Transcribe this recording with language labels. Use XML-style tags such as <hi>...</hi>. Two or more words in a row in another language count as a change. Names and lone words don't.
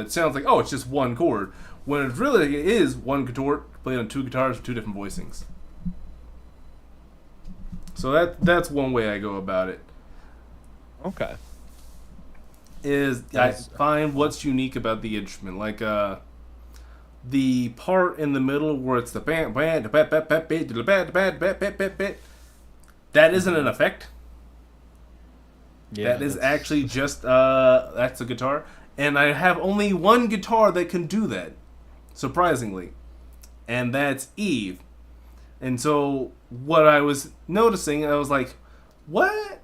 <en>That sounds like, oh, it's just one chord, when it really is one chord played on 2 guitars with 2 different voicings. So that's one way I go about it. Okay. I find what's unique about the instrument. Like, the part in the middle where it's the bam bam the bat bat bat bat the bat bat bat bat bat bat, that isn't an effect. Yeah, that is actually just that's a guitar, and I have only one guitar that can do that, surprisingly, and that's Eve. And so what I was noticing, I was like, what?</en>